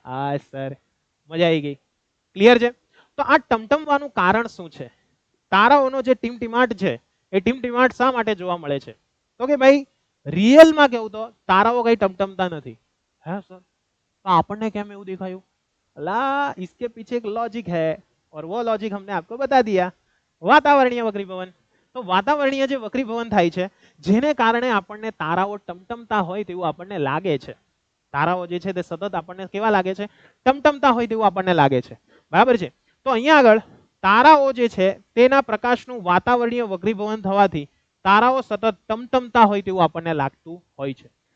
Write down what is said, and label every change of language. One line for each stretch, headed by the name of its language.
Gujarati: હા સર, મજા આવી ગઈ. ક્લિયર છે? તો આ ટમટમવાનું કારણ શું છે? તારાઓનો જે ટીમટીમાટ છે એ ટીમટીમાટ શા માટે જોવા મળે છે? તો કે ભાઈ રિયલમાં કેવું તો તારાઓ કઈ ટમટમતા નથી. હે સર, तो આપણને કેમ એવું દેખાયું?
Hindi: अल्लाह, इसके पीछे एक लॉजिक है और वो लॉजिक हमने आपको बता दिया. वातावरणीय वक्रीभवन. तो वातावरणीय
Gujarati: જે વક્રીભવન થાય છે જેને કારણે આપણને તારાઓ ટમટમતા હોય તેવું આપણને લાગે છે. તારાઓ જે છે તે સતત આપણને કેવા લાગે છે? ટમટમતા હોય તેવું આપણને લાગે છે. બરાબર છે? તો અહીંયા આગળ તારાઓ જે છે તેના પ્રકાશનું વાતાવરણીય વક્રીભવન થવાથી તારાઓ સતત ટમટમતા હોય તેવું આપણને લાગતું હોય છે.